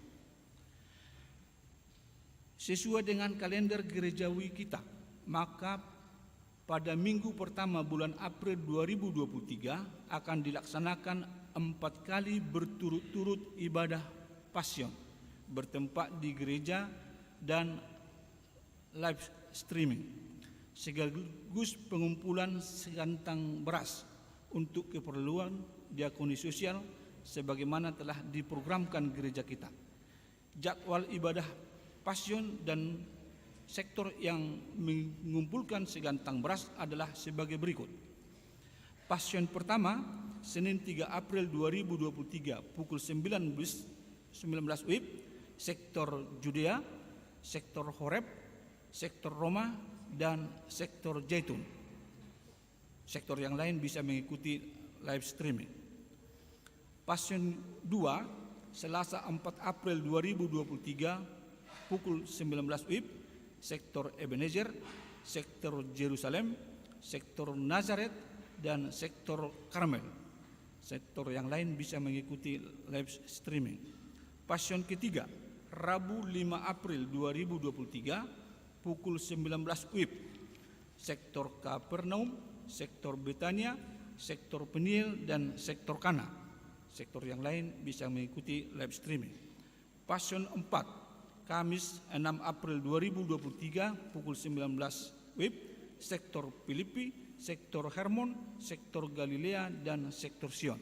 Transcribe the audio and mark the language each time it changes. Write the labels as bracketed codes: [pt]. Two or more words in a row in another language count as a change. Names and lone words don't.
[id] Sesuai dengan kalender gerejawi kita, maka pada minggu pertama bulan April 2023 akan dilaksanakan 4 kali berturut-turut ibadah passion bertempat di gereja dan [en] live streaming [id] sekaligus pengumpulan segantang beras untuk keperluan diakoni sosial sebagaimana telah diprogramkan gereja kita. Jadwal ibadah passion dan sektor yang mengumpulkan segantang beras adalah sebagai berikut. Passion pertama, Senin 3 April 2023 pukul 19 WIB, sektor Judea, sektor Horeb, sektor Roma, dan sektor Zaitun. Sektor yang lain bisa mengikuti [en] live streaming. [id] Passion 2, Selasa 4 April 2023 pukul 19 WIB, sektor Ebenezer, sektor Jerusalem, sektor Nazaret, dan sektor Karmel. Sektor yang lain bisa mengikuti [en] live streaming. [id] Passion ketiga, Rabu 5 April 2023 pukul 19 WIB, sektor Kapernaum, sektor Betania, sektor Peniel, dan sektor Kana. Sektor yang lain bisa mengikuti [en] live streaming. [id] Passion 4, Kamis 6 April 2023 pukul 19 WIB, sektor Filipi, sektor Hermon, sektor Galilea, dan sektor Sion.